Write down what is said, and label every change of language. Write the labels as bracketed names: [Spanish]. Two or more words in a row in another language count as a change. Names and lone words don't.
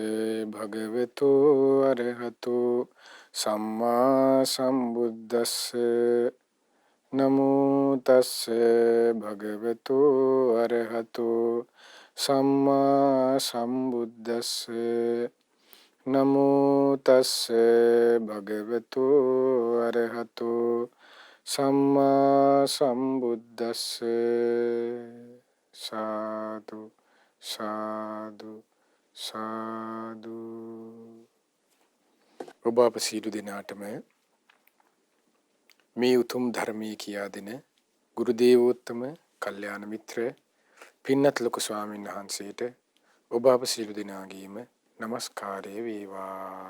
[Pali] भगवतो अरहतो सम्मा संबुद्दस्से नमो तस्से भगवतो अरहतो सम्मा संबुद्दस्से नमो तस्से भगवतो अरहतो सम्मा संबुद्दस्से साधु साधु साधु [Sinhala] ඔබ අප සියලු දෙනාටම මේ උතුම් ධර්මයේ කියා දෙන ගුරු දේවෝත්තම කල්යාණ මිත්‍ර පින්වත් ලොකු ස්වාමීන් වහන්සේට ඔබ අප සියලු දෙනාගේම নমස්කාරය වේවා.